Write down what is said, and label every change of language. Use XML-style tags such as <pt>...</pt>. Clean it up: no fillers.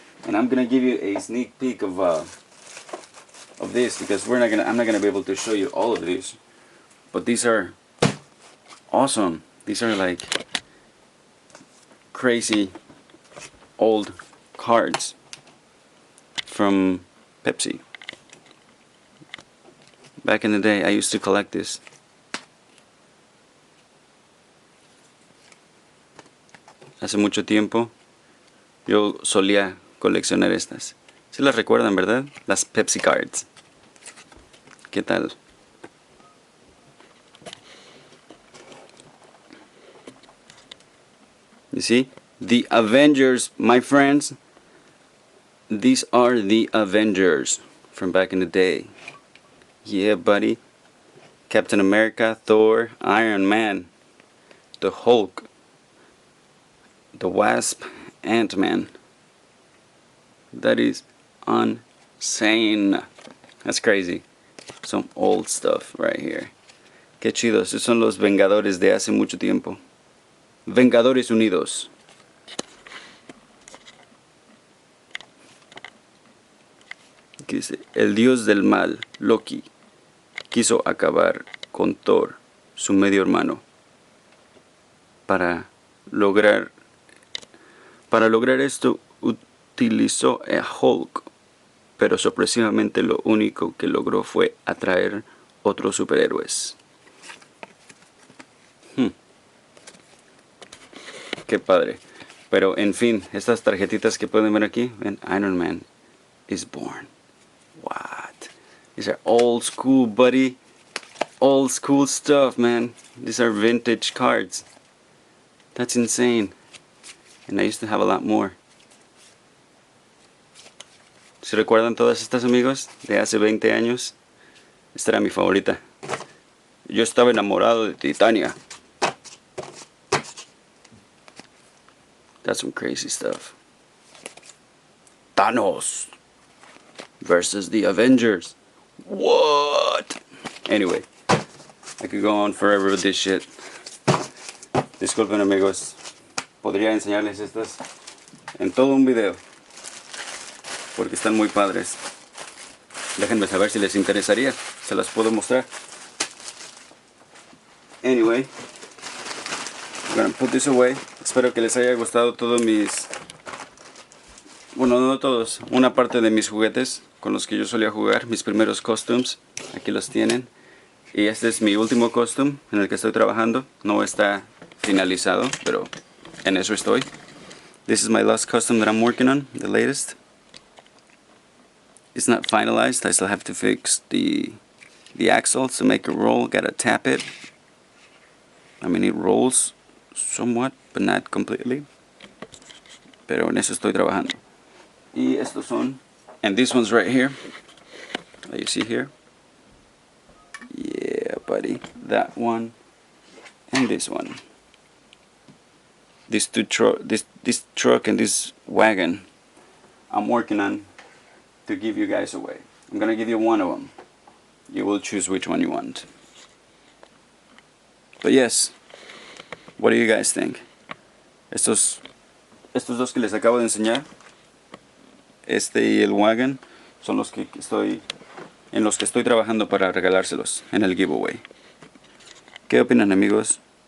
<en>And I'm gonna give you a sneak peek of this, because I'm not gonna be able to show you all of these, but these are awesome. These are like crazy old cards from Pepsi. Back in the day, I used to collect this.</en> <es>Hace mucho tiempo, yo solía coleccionar estas. ¿Sí las recuerdan, verdad? Las Pepsi cards. ¿Qué tal?</es> <en>You see? The Avengers, my friends. These are the Avengers from back in the day. Yeah, buddy. Captain America, Thor, Iron Man, the Hulk, the Wasp, Ant-Man. That is insane. That's crazy. Some old stuff right here.</en> <es>Qué chido. Esos son los Vengadores de hace mucho tiempo. Vengadores Unidos. Aquí dice, el dios del mal, Loki, quiso acabar con Thor, su medio hermano, para lograr esto utilizó a Hulk, pero sorpresivamente lo único que logró fue atraer otros superhéroes. Qué padre. Pero en fin, estas tarjetitas que pueden ver aquí, ven,</es> <en>Iron Man is born. What? These are old school, buddy. Old school stuff, man. These are vintage cards. That's insane. And I used to have a lot more.</en> <es>¿Se recuerdan todas estas, amigos? De hace 20 años. Esta era mi favorita. Yo estaba enamorado de Titania.</es> <en>That's some crazy stuff. Thanos versus the Avengers. What? Anyway, I could go on forever with this shit.</en> <es>Disculpen, amigos. Podría enseñarles estas en todo un video, porque están muy padres. Déjenme saber si les interesaría. Se las puedo mostrar.</es> <en>Anyway, I'm gonna put this away.</en> <es>Espero que les haya gustado todos mis... Bueno, no todos. Una parte de mis juguetes con los que yo solía jugar. Mis primeros costumes. Aquí los tienen. Y este es mi último costume en el que estoy trabajando. No está finalizado, pero en eso estoy.</es> <en>This is my last costume that I'm working on. The latest. It's not finalized. I still have to fix the axles to make it roll. Gotta tap it. I mean, it rolls somewhat, but not completely.</en> <es>Pero en eso estoy trabajando. Y estos son,</es> <en>and this one's right here. That you see here. Yeah, buddy. That one and this one. These two this truck and this wagon I'm working on to give you guys away. I'm gonna give you one of them. You will choose which one you want. But yes, what do you guys think?</en> <es>Estos dos que les acabo de enseñar, este y el wagon, son los que en los que estoy trabajando para regalárselos en el giveaway. ¿Qué opinan, amigos?</es>